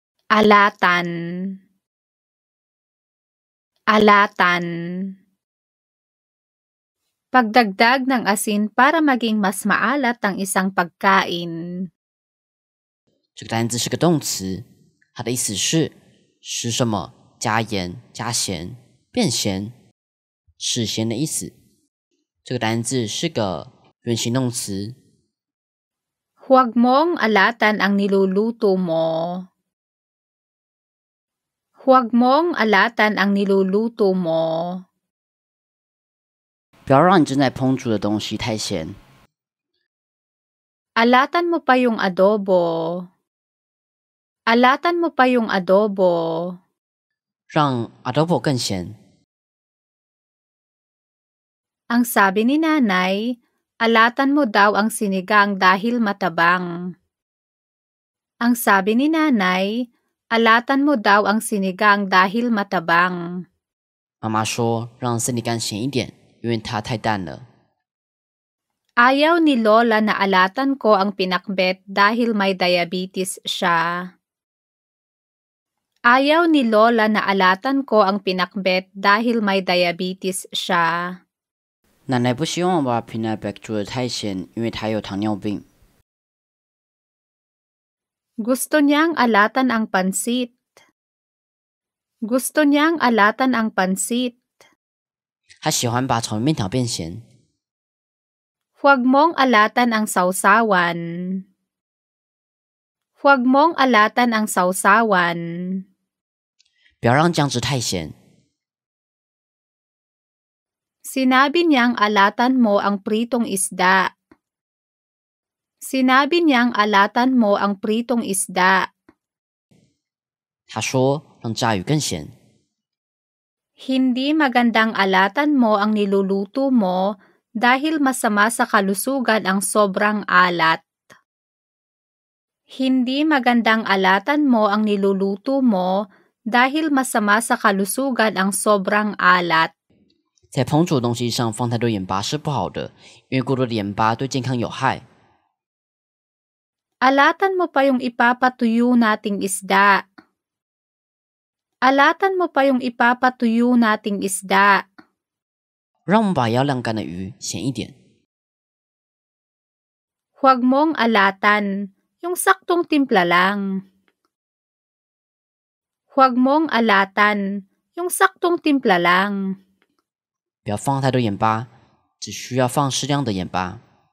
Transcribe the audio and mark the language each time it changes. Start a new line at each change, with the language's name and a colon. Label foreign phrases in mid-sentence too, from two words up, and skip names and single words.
Filipino: alatan, alatan. Pagdagdag ng asin para maging mas maalat ang isang pagkain.
Chinese: 这个单字是个动词，它的意思是使什么加盐、加咸、变咸、使咸的意思。这个单字是个原形动词。
Filipino: Huwag mong alatan ang niluluto mo. Huwag mong alatan ang niluluto mo.
Chinese: 不要让你正在烹煮的东西太咸。
Filipino: Alatan mo pa yung adobo. Alatan mo pa yung adobo.
Chinese: 让 adobo 更咸。
Filipino: Ang sabi ni nanay, alatan mo daw ang sinigang dahil matabang. Ang sabi ni nanay, alatan mo daw ang sinigang dahil matabang.
Chinese: 妈妈说让森林干咸一点，因为它太淡了。
Filipino: Ayaw ni Lola na alatan ko ang pinakbet dahil may diabetes siya. Ayaw ni Lola na alatan ko ang pinakbet dahil may diabetes siya.
Chinese: 奶奶不希望我把
English: peanut bag
Chinese: 煮得太咸，因为她有糖尿病。
Filipino: Gusto niyang alatan ang pansit. Gusto niyang alatan ang pansit.
Chinese: 她喜欢把炒面条变咸。
Filipino: Huwag mong alatan ang sausawan. Huwag mong alatan ang sausawan.
Chinese: 不要让酱汁太咸。
Filipino: Sinabi niyang alatan mo ang pritong isda. Sinabi niyang alatan mo ang pritong isda.
Chinese: 她说让炸鱼更咸。
Filipino: Hindi magandang alatan mo ang niluluto mo dahil masama sa kalusugan ang sobrang alat. Hindi magandang alatan mo ang niluluto mo dahil masama sa kalusugan ang sobrang alat.
Chinese: 在烹煮的东西上放太多盐巴是不好的，因为过多的盐巴对健康有害。
Filipino: Alatan mo pa yung ipapatuyo nating isda. Alatan mo pa yung ipapatuyo nating isda.
Chinese: 让我们把要晾干的鱼咸一点。
Filipino: Huwag mong alatan, yung saktong timpla lang. Huwag mong alatan, yung saktong timpla lang.
Chinese: 不要放太多盐巴，只需要放适量的盐巴。